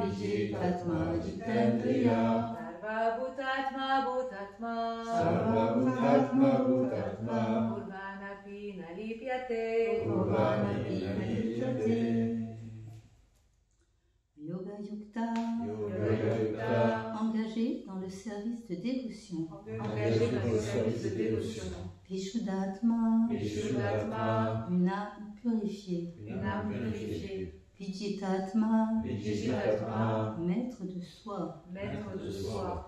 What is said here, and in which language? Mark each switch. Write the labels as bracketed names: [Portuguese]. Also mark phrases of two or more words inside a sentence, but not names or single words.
[Sanskrit] विजितात्मा जितेन्द्रियः सर्वभूतात्म भूतात्मा सर्वभूतात्म भूतात्मा कुर्वन्नपि न लिप्यते कुर्वन्नपि न लिप्यते योगयुक्त, योगयुक्त [French] engagé dans le service de dévotion. Engagé dans le service de dévotion [Sanskrit] Vishuddhatma, Vishuddhatma [French] une âme purifiée. Une âme purifiée [Sanskrit] Vijitatma, Vijitatma [French] maître de soi. Maître de soi